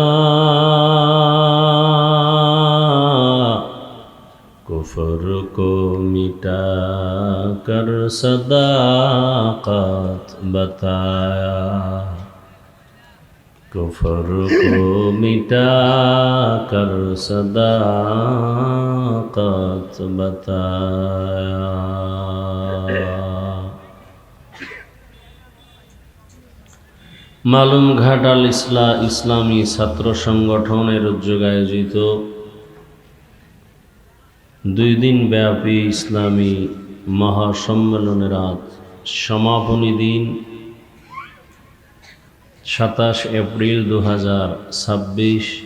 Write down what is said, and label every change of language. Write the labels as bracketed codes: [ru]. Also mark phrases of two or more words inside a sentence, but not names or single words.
[ur] کفر کو مٹا کر صداقت بتایا. کفر کو مٹا کر صداقت بتایا. [bn] মালুম ঘাট আল ইসলামী ছাত্র সংগঠনের উদ্যোগে আয়োজিত 2 দিন ব্যাপী ইসলামী মহাসম্মেলনের আজ সমাপনী দিন 27 এপ্রিল 2026।